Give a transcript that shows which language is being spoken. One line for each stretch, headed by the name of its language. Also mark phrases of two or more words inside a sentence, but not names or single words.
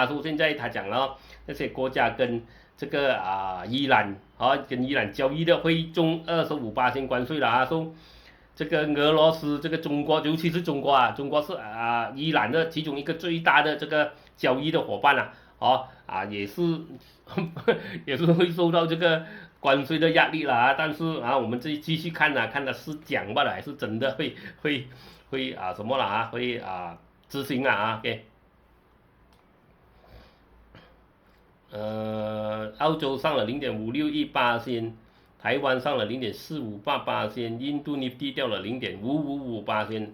Chinese: 說現在他講了那些國家跟這個伊朗跟伊朗交易的會中25%關稅了啊。說這個俄羅斯這個中國，尤其是中國啊，中國是伊朗的其中一個最大的這個交易的夥伴也是會受到這個關稅的壓力了啊。但是我們繼續看看他是講罷了還是真的會什麼了會執行OK。澳洲上了0.561%，台灣上了0.458%，印度尼地掉了0.555%。